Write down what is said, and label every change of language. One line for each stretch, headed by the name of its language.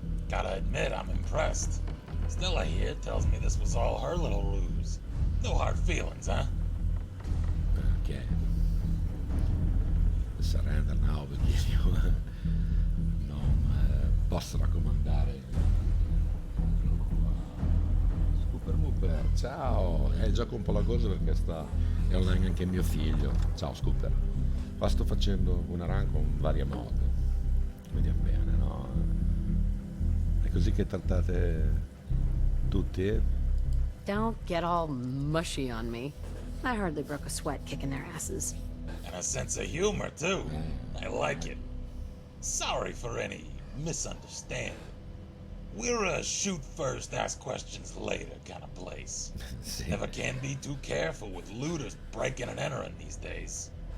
English: Gotta admit, I'm impressed. Stella here tells me this was all her little ruse. No hard feelings, huh? Ok. Surrender now
Italian: perché io non posso raccomandare. Super Mooper, ciao! Gioco un po' la cosa perché è online anche mio figlio. Ciao Scooper. Qua sto facendo una run con varie mod. Vediamo bene, no? È così che trattate tutti?
English: Don't get all mushy on me. I hardly broke a sweat kicking their asses. And a sense of humor, too. I like it. Sorry for any misunderstanding. We're a shoot first, ask questions later kind of place.
Italian: Sì.
English: Never can be too careful with looters breaking and entering these days.